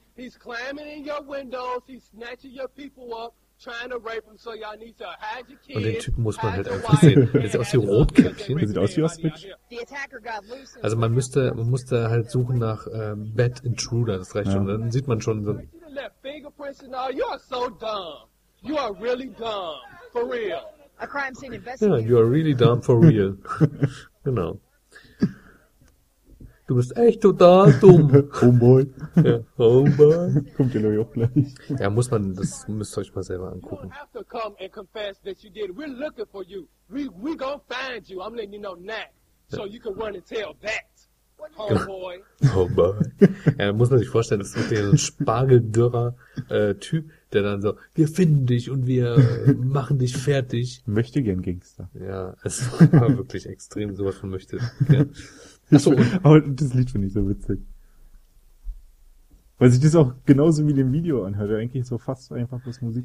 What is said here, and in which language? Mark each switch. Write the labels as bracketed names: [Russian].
[English] He's climbing in your windows, he's snatching your people up, trying to rape them, so y'all need to hide your kids. [German] Und den Typen muss man halt einfach sehen. Der sieht aus wie Rotkäppchen. Der sieht aus wie Switch. Also man musste halt suchen nach Bad Intruder, das reicht schon. Dann sieht man schon so. [English] You are so dumb. You are really dumb. For real. A crime scene investigator. Yeah, you are really dumb for real. Genau. [German] Du bist echt total dumm. [English] Homeboy. [German] Ja, Homeboy. Kommt ja auch gleich. Ja, muss man, das müsst ihr euch mal selber angucken. [English] You don't have to come and confess that you did. We're looking for you. We gonna find you. I'm letting you know now. So you can run and tell that. Homeboy. [German] Ja, da muss man sich vorstellen, das ist so ein spargeldürrer Typ, der dann so, wir finden dich und wir machen dich fertig. Möchte gern Gangster. Ja, es war wirklich extrem, sowas von möchte. Ja. Achso, aber das Lied finde ich so witzig. Weil sich das auch genauso wie dem Video anhört, eigentlich so fast einfach das Musik.